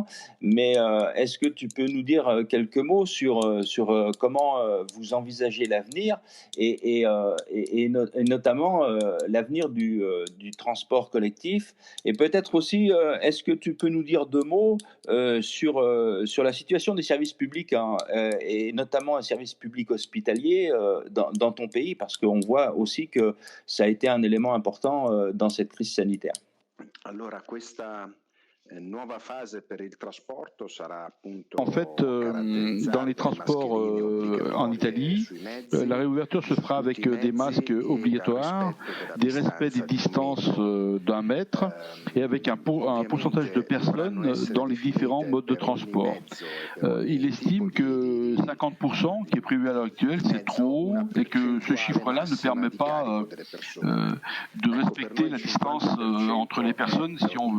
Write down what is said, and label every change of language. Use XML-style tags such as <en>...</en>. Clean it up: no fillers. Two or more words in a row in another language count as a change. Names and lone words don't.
<fr>Mais est-ce que tu peux nous dire quelques mots sur comment vous envisagez l'avenir et notamment l'avenir du transport collectif, et peut-être aussi est-ce que tu peux nous dire deux mots sur la situation des services publics, et notamment un service public hospitalier dans ton pays, parce qu'on voit aussi que ça a été un élément important dans cette crise sanitaire.</fr> <it>Allora, questa nuova fase per il trasporto sarà appunto.</it> <fr>En fait, dans les transports en Italie, la réouverture se fera avec des masques obligatoires, des respects des distances d'1 mètre et avec un pourcentage de personnes dans les différents modes de transport. Il estime que 50% qui est prévu à l'heure actuelle, c'est trop haut, et que ce chiffre-là ne permet pas de respecter la distance entre les personnes si on veut.</fr>